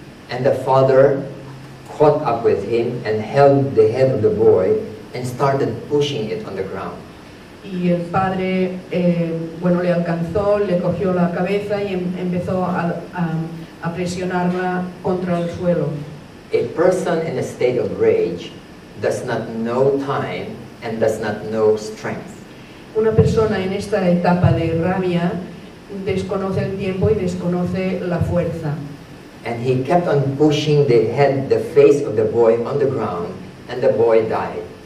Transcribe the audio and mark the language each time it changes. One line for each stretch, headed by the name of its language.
English: And the father caught up with him and held the head of the boy and started pushing it on the ground.
Spanish: Y el padre, le alcanzó, le cogió la cabeza y empezó a presionarla contra el suelo.
English: A person in a state of rage does not know time and does not know strength.
Spanish: Una persona en esta etapa de rabia desconoce el tiempo y desconoce la fuerza.
English: And he kept on pushing the face of the boy on the ground, and the boy died.